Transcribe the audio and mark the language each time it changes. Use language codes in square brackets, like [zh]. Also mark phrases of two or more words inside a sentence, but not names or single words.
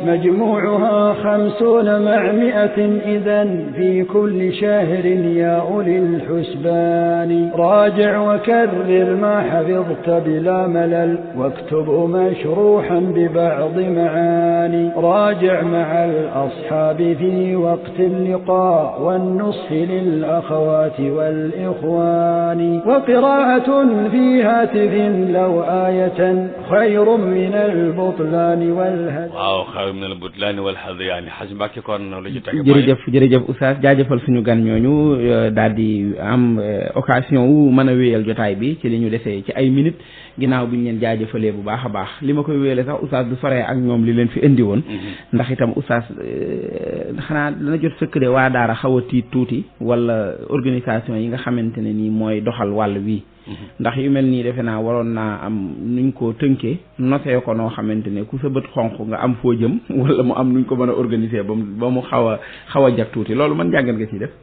[ar] مجموعها 50 مع 100 إذن في كل شهر يا أولي الحسبان راجع وكرر ما حفظت بلا ملل واكتب مشروحا ببعض معاني راجع مع الأصحاب في وقت اللقاء والنصح للأخوات والإخوان وقراءة في هاتف لو آية خير من البطلان والهدي [wo] waaw [ar] خير من البطلان والهذيان [wo] xaj Mbàkke kon lu ci tege jërëjëf Oustaz jaajëfal suñu gan ñooñu daal di am occasion wu mën a wéyal jotaay bi ci li ñu desee ci ay minutes ginnaaw bi ñu leen jaajëfalee bu baax a baax li ma koy wéyale sax Oustaz du soree ak ñoom li leen fi indi woon ndax itam Oustaz xanaa dana jot sëkk de waa daara xaw a tiit tuuti wala organisation yi nga xamante ne nii mooy doxal wàll wii ndax yu mel nii defe naa waroon naa am nuñ ko tënkee nosee ko noo xamante ne ku sa bët xonq nga am foo jëm wala mu am nuñ ko mën a organiser ba mu xaw a jag tuuti loolu man jàngat nga ciy def